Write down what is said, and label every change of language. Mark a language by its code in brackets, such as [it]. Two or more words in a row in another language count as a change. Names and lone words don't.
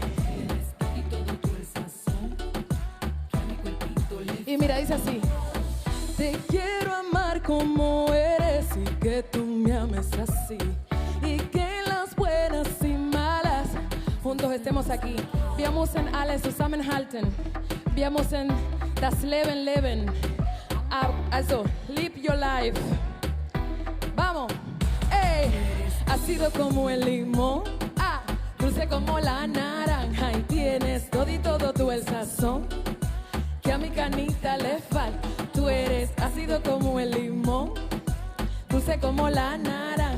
[es] Tienes todo tú el sazón, que a mi cuerpito le falta. Y mira, dice así. Te quiero amar como eres y que tú me ames así. Y que en las buenas y malas juntos estemos aquí. [de] Wir müssen alle zusammenhalten. Wir müssen das Leben leben. Also, [en] live your life. [es] Vamos. Ey. Ácido como el limón, dulce como la naranja. Y tienes todo tú el sazón, que a mi canita le falta. Tú eres ácido como el limón, dulce como la naranja.